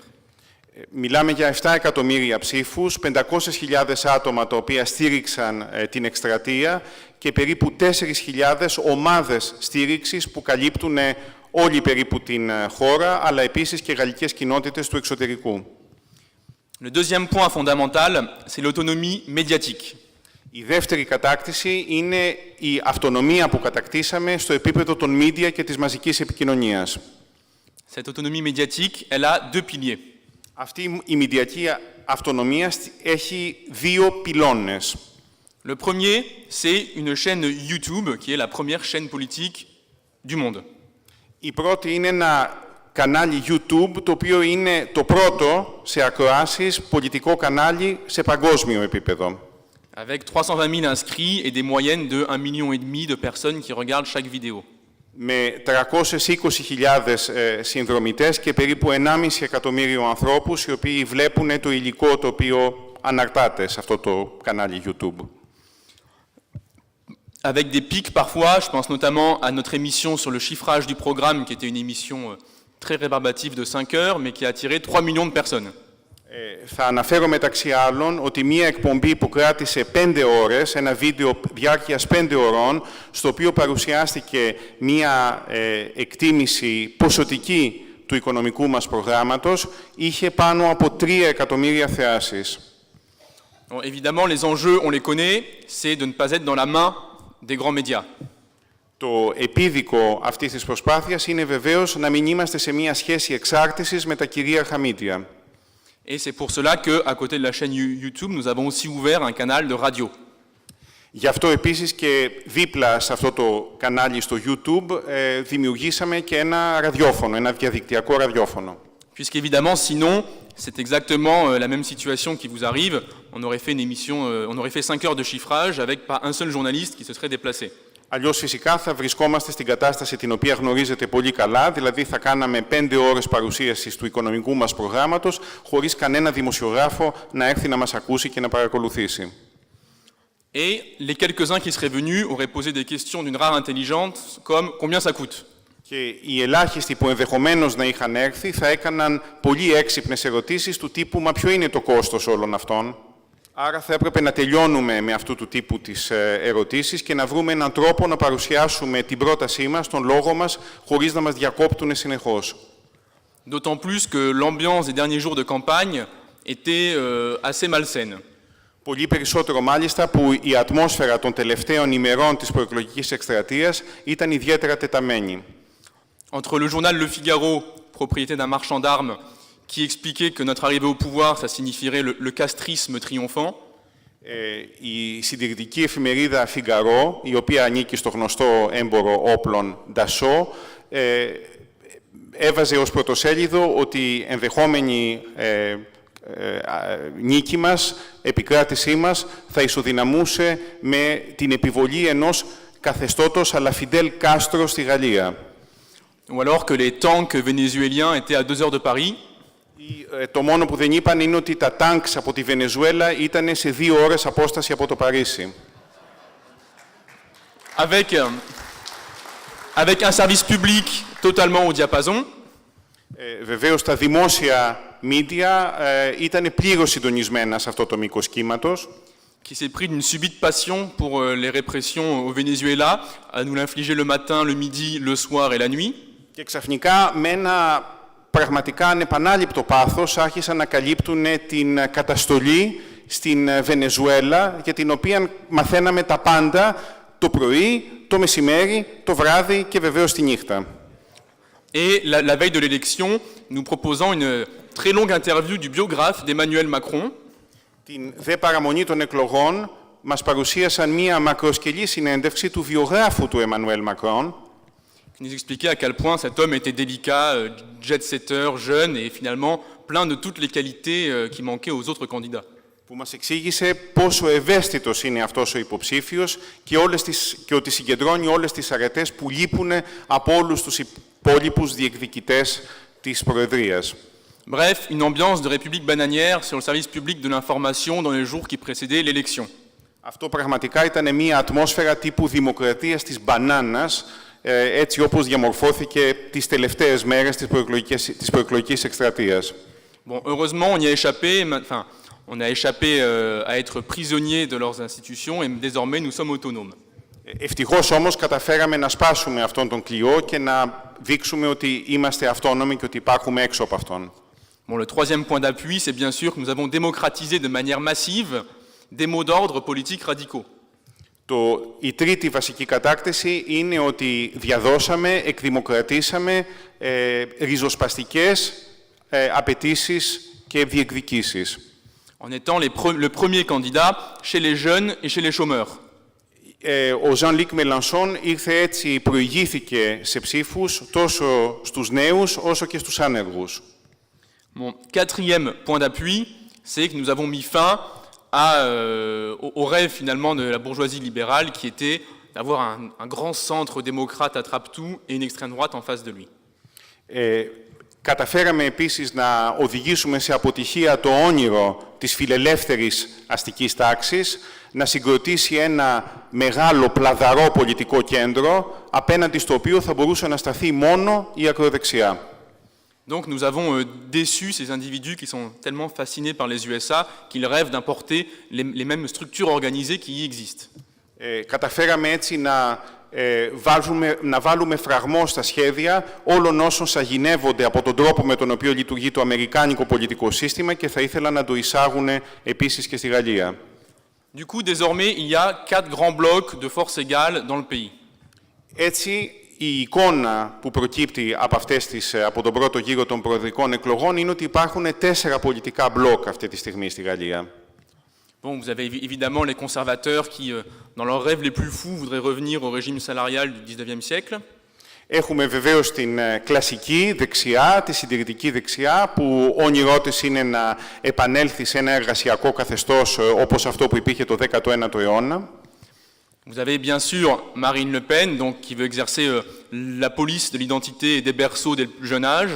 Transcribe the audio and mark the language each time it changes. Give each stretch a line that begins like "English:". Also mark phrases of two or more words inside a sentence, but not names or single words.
Greek: Μιλάμε για 7 εκατομμύρια ψήφους, 500.000 άτομα τα οποία στήριξαν την εκστρατεία και περίπου 4.000 ομάδες στήριξης που καλύπτουν όλη περίπου την χώρα, αλλά επίσης και γαλλικές κοινότητες του εξωτερικού.
French: Le deuxième point fondamental, c'est l'autonomie médiatique.
Greek: Η δεύτερη κατάκτηση είναι η αυτονομία που κατακτήσαμε στο επίπεδο των media και της μαζικής επικοινωνίας.
French: Cette autonomie médiatique, elle a deux piliers.
Greek: Αυτή η μηντιακή αυτονομία έχει δύο πυλώνες.
French: Le premier, c'est une chaîne YouTube, qui est la première chaîne politique du monde.
Greek: Η πρώτη είναι ένα κανάλι YouTube, το οποίο είναι το πρώτο σε ακροάσεις πολιτικό κανάλι σε παγκόσμιο επίπεδο.
French: Avec 320 000 inscrits et des moyennes de 1,5 million de personnes qui regardent chaque vidéo.
Greek: Με 320.000 συνδρομητές και περίπου 1,5 εκατομμύριο ανθρώπους, οι οποίοι βλέπουν το υλικό το οποίο αναρτάται σε αυτό το κανάλι YouTube.
French: Avec des pics parfois, je pense notamment à notre émission sur le chiffrage du programme, qui était une émission très rébarbative de 5 heures, mais qui a attiré 3 millions de personnes.
Greek: Θα αναφέρω μεταξύ άλλων ότι μία εκπομπή που κράτησε 5 ώρες, ένα βίντεο διάρκειας 5 ωρών, στο οποίο παρουσιάστηκε μία εκτίμηση ποσοτική του οικονομικού μας προγράμματος, είχε πάνω από 3 εκατομμύρια θεάσεις.
French: Bon, évidemment, les enjeux, on les connaît, c'est de ne pas être dans la main des grands médias.
Greek: Το επίδικο αυτής της προσπάθειας είναι βεβαίως να μην είμαστε σε μία σχέση εξάρτησης με τα κυρίαρχα media.
French: Et c'est pour cela qu'à côté de la chaîne YouTube, nous avons aussi ouvert un canal de radio.
Greek: Γι' αυτό επίσης και δίπλα σε αυτό το κανάλι στο YouTube δημιουργήσαμε και ένα ραδιόφωνο, ένα διαδικτυακό ραδιόφωνο.
French: Puisqu'évidemment, sinon, c'est exactement la même situation qui vous arrive. On aurait fait une émission, on aurait fait 5 heures de chiffrage avec pas un seul journaliste qui se serait déplacé.
Greek: Αλλιώς φυσικά θα βρισκόμαστε στην κατάσταση την οποία γνωρίζετε πολύ καλά, δηλαδή θα κάναμε 5 ώρες παρουσίασης του οικονομικού μας προγράμματος, χωρίς κανένα δημοσιογράφο να έρθει να μας ακούσει και να παρακολουθήσει.
French: Et les quelques-uns qui seraient venus auraient posé des questions d'une rare intelligence, comme combien ça coûte.
Greek: Και οι ελάχιστοι που ενδεχομένως να είχαν έρθει θα έκαναν πολύ έξυπνες ερωτήσεις του τύπου «Μα ποιο είναι το κόστος όλων αυτών?» Άρα θα έπρεπε να τελειώνουμε με αυτού του τύπου τις ερωτήσεις και να βρούμε έναν τρόπο να παρουσιάσουμε την πρότασή μας, τον λόγο μας, χωρίς να μας διακόπτουν συνεχώς.
French: D'autant plus que l'ambiance des derniers jours de campagne était assez malsaine.
Greek: Πολύ περισσότερο μάλιστα που η ατμόσφαιρα των τελευταίων ημερών της προεκλογικής εκστρατείας ήταν ιδιαίτερα τεταμένη.
French: Entre le journal Le Figaro, propriété d'un marchand d'armes, qui expliquait que notre arrivée au pouvoir, ça signifierait le castrisme triomphant.
Greek: Η συντηρητική εφημερίδα Figaro, η οποία ανήκει στο γνωστό έμπορο όπλων Dassault, έβαζε ως πρωτοσέλιδο ότι η ενδεχόμενη νίκη μας, επικράτησή μας, θα ισοδυναμούσε με την επιβολή ενός καθεστώτος
French: à la
Greek: Fidel Castro στη Γαλλία.
French: Ou alors que les tanks vénézuéliens étaient à 2 heures de Paris.
Greek: Το μόνο που δεν είπαν είναι ότι τα τάγκς από τη Βενεζουέλα ήταν σε 2 ώρες απόσταση από το Παρίσι.
French: Avec un service public totalement au diapason.
Greek: Βεβαίως, τα δημόσια media ήταν πλήρως συντονισμένα σε αυτό το μήκος κύματος.
French: Qui s'est pris d'une subite passion pour les répressions au Venezuela, à nous l'infliger le matin, le midi, le soir et la nuit.
Greek: Και ξαφνικά με ένα πραγματικά ανεπανάληπτο πάθος άρχισαν να καλύπτουν την καταστολή στην Βενεζουέλα, για την οποία μαθαίναμε τα πάντα το πρωί, το μεσημέρι, το βράδυ και βεβαίως τη νύχτα.
French: Et la veille de l'élection, nous proposons une très longue interview du biographe d'Emmanuel Macron.
Greek: Την δε παραμονή των εκλογών μας παρουσίασαν μία μακροσκελή συνέντευξη του βιογράφου του Εμμανουέλ Μακρόν,
French: qui nous expliquait à quel point cet homme était délicat, jet-setter, jeune et finalement plein de toutes les qualités qui manquaient aux autres candidats.
Greek: Που μας εξήγησε πόσο ευαίσθητος είναι αυτός ο υποψήφιος και ότι συγκεντρώνει όλες τις αρετές που λείπουν από όλους τους υπόλοιπους διεκδικητές της Προεδρίας.
French: Bref, une ambiance de république bananière sur le service public de l'information dans les jours qui précédaient l'élection.
Greek: Αυτό πραγματικά ήταν μια ατμόσφαιρα τύπου δημοκρατίας της μπανάνας, έτσι όπως διαμορφώθηκε τις τελευταίες μέρες της προεκλογικής εκστρατείας.
French: Bon, heureusement, on y a échappé. Enfin, on a échappé à être prisonniers de leurs institutions et désormais nous sommes autonomes.
Greek: Ευτυχώς όμως καταφέραμε να σπάσουμε αυτόν τον κλειό και να δείξουμε ότι είμαστε αυτόνομοι και ότι υπάρχουμε έξω από αυτόν.
French: Bon, le troisième point d'appui, c'est bien sûr que nous avons démocratisé de manière massive des mots d'ordre politiques radicaux.
Greek: Η τρίτη βασική κατάκτηση είναι ότι διαδώσαμε, εκδημοκρατήσαμε ριζοσπαστικές απαιτήσεις και διεκδικήσεις.
French: En étant le premier candidat chez les jeunes et chez les chômeurs.
Greek: Ο Jean-Luc Mélenchon ήρθε έτσι, προηγήθηκε σε ψήφους τόσο στους νέους όσο και στους άνεργους.
French: Mon quatrième point d'appui, c'est que nous avons mis fin au rêve finalement de la bourgeoisie libérale qui était d'avoir un grand centre démocrate attrape-tout et une extrême droite en face de lui.
Greek: Καταφέραμε επίσης να οδηγήσουμε σε αποτυχία το όνειρο της φιλελεύθερης αστικής τάξης, να συγκροτήσει ένα μεγάλο πλαδαρό πολιτικό κέντρο, απέναντι στο οποίο θα μπορούσε να σταθεί μόνο η ακροδεξιά.
French: Donc nous avons déçu ces individus qui sont tellement fascinés par les USA qu'ils rêvent d'importer les mêmes structures organisées qui y existent.
Greek: Καταφέραμε έτσι να βάλουμε φραγμό στα σχέδια όλων όσων σαγηνεύονται από τον τρόπο με τον οποίο λειτουργεί το αμερικάνικο πολιτικό σύστημα και θα ήθελαν να το εισάγουν επίσης και στη Γαλλία.
French: Du coup, désormais, il y a 4 grands blocs de forces égales dans le pays.
Greek: Έτσι, η εικόνα που προκύπτει από τον πρώτο γύρο των προεδρικών εκλογών είναι ότι υπάρχουν 4 πολιτικά μπλοκ αυτή τη στιγμή στη Γαλλία.
French: Bon, vous avez évidemment les conservateurs qui, dans leurs rêves les plus fous, voudraient revenir au régime salarial du XIXe siècle.
Greek: Έχουμε βεβαίως την κλασική δεξιά, τη συντηρητική δεξιά, που όνειρό της είναι να επανέλθει σε ένα εργασιακό καθεστώς όπως αυτό που υπήρχε το 19ο αιώνα.
French: Vous avez bien sûr Marine Le Pen, donc, qui veut exercer la police de l'identité et des berceaux dès le plus jeune âge.